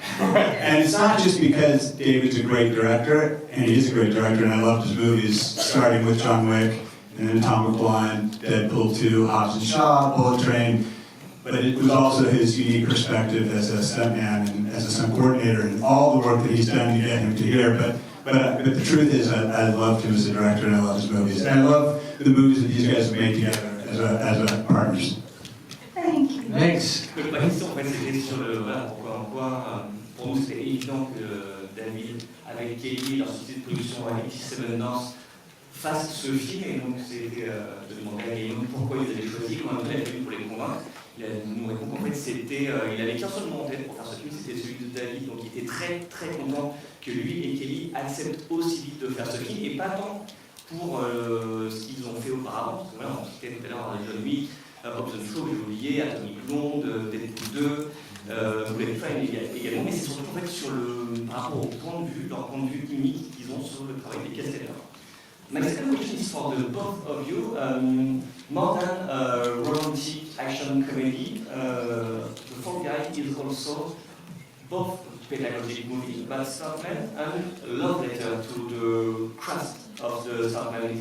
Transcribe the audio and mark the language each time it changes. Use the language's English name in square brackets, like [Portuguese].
[English] And it's not just because David's a great director, and he is a great director, and I loved his movies, starting with John Wick, and then Atomic Blonde, Deadpool 2, Hobbs and Shaw, Bullet Train, but it was also his unique perspective as a stuntman and as a stunt coordinator, and all the work that he's done to get him to here. But the truth is, I loved him as a director, and I love his movies, and I love the movies that these guys have made together as partners. Thank you. Thanks. [French] Ma question, en fait, c'était sur le voilà, pourquoi pour nous c'était évident que David, avec Kelly, leur société de production avec 87 North, fasse ce film, et donc c'était de demander à Gaimon pourquoi ils avaient choisi, comment il a fait pour les convaincre. Il nous répond qu'en fait c'était, il avait qu'un seul nom en tête pour faire ce film, c'était celui de David, donc il était très très content que lui et Kelly acceptent aussi vite de faire ce film, et pas tant pour ce qu'ils ont fait auparavant, parce que voilà, on citait tout à l'heure John Wick, Hobbs and Shaw, j'ai oublié, Atomic Blonde, Deadpool 2, Bullet Train également, mais c'est surtout en fait sur par rapport au point de vue, leur point de vue unique qu'ils ont sur le travail des cascadeurs. [English] My second question is for the both of you. More than a romantic action comedy, The Fall Guy is also both pedagogic movie, but stuntman and a love letter to the craft of the stuntman.